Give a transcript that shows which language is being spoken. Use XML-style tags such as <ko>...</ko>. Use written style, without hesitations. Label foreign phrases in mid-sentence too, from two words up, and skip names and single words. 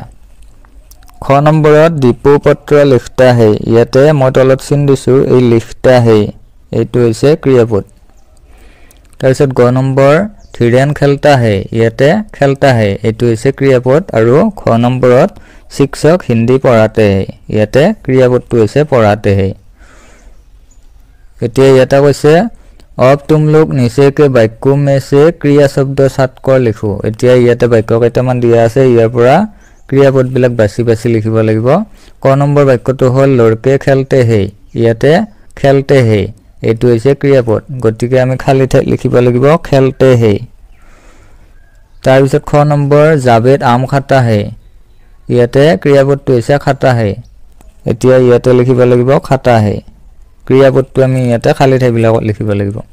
<as>খ নম্বৰত দীপু</as> <hi>पत्र लिखता है</hi> <as>ইয়াতে মই তলত চিন দিছো এই</as> <hi>लिखता है</hi> <as>এইটো হৈছে ক্ৰিয়াপদ তাৰপিছত গ নম্বৰ ধীৰেন</as> <hi>खेलता है</hi> <as>ইয়াতে</as> <hi>खेलता है</hi> <as>এইটো হৈছে ক্ৰিয়াপদ আৰু খ নম্বৰত</as> <hi>शिक्षक हिंदी पढ़ाते है</hi> <as>ইয়াতে ক্ৰিয়াপদটো হৈছে</as> <hi>पढ़ाते है</hi> <as>এতিয়া ইয়াতে কৈছে</as> <hi>अब तुम लोग नीचे के वाक्यों में से क्रिया शब्द सात कर लिखो</hi> <as>এতিয়া ইয়াতে বাক্য কেইটামান দিয়া আছে ইয়াৰ পৰা ক্ৰিয়াপদ বিলাক বাছি বাছি লিখিব লাগিব ক নম্বৰ বাক্যটো হল</as> <hi>लड़के खेलते है</hi> <as>ইয়াতে</as> <hi>खेलते है</hi> <as>এইটো হৈছে ক্ৰিয়াপদ গতিকে আমি খালি লিখিব লাগিব</as> <hi>खेलते है</hi> <as>তাৰ পিছত খ নম্বৰ জাবেদ</as> <hi>आम खाता है</hi> <as>ইয়াতে ক্ৰিয়াপদটো হৈছে</as> <hi>खाता है</hi> <as>এতিয়া ইয়াতে লিখিব লাগিব</as> <hi>खाता है</hi> <as>ক্ৰিয়াপদটো আমি ইয়াতে খালি ঠাইবিলাকত লিখিব লাগিব</as>